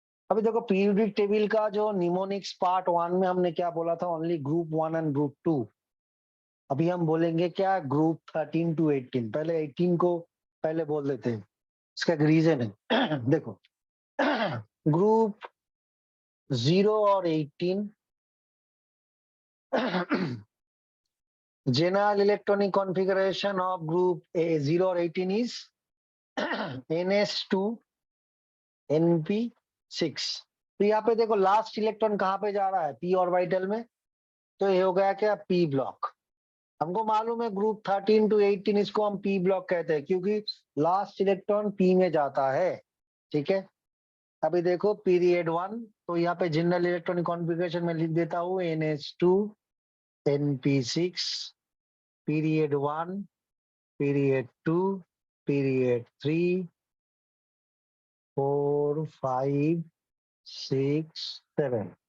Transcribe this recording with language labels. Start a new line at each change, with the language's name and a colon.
Hindi: अभी देखो periodic table का जो निमोनिक्स पार्ट 1 में हमने क्या बोला था, ओनली ग्रुप 1 एंड ग्रुप 2। अभी हम बोलेंगे क्या, ग्रुप 13 टू 18। पहले 18 को पहले बोल देते हैं, इसका एक रीजन है। देखो ग्रुप 0 और 18
English: general electronic configuration of group A 0 or 18 is ns2 np6।
Hindi: तो यहाँ पे देखो लास्ट इलेक्ट्रॉन कहाँ पे जा रहा है, p ऑर्बिटल में। तो ये हो गया क्या, p ब्लॉक। हमको मालूम है ग्रुप 13 टू 18 इसको हम p ब्लॉक कहते हैं, क्योंकि लास्ट इलेक्ट्रॉन p में जाता है। ठीक है, अभी देखो पीरियड 1, तो यहाँ पे जनरल इलेक्ट्रॉनिक कॉन्फ़िगरेशन में लिख देता हूँ ns2 np6, period 1, period 2, period 3, 4, 5, 6, 7।